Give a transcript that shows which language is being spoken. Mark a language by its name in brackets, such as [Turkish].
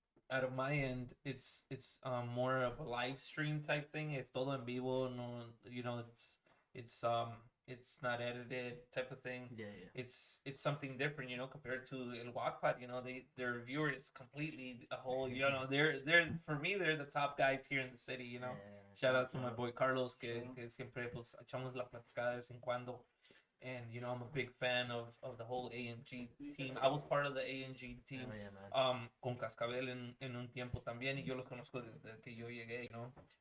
[English] Out of my end, it's more of a live stream type thing. It's [Spanish] todo en vivo, no, [English] you know, it's not edited type of thing. Yeah. It's something different, you know, compared to El Wattpad. You know, their viewer is completely a whole. You know, they're for me they're the top guys here in the city. You know, shout out to my boy Carlos [Spanish] que siempre pues echamos la platicada de vez en cuando. [English] And you know, I'm a big fan of the whole AMG team. I was part of the AMG team. Oh, yeah, man. [Spanish] Con Cascabel en un tiempo también y yo los conozco desde que yo llegué, ¿no?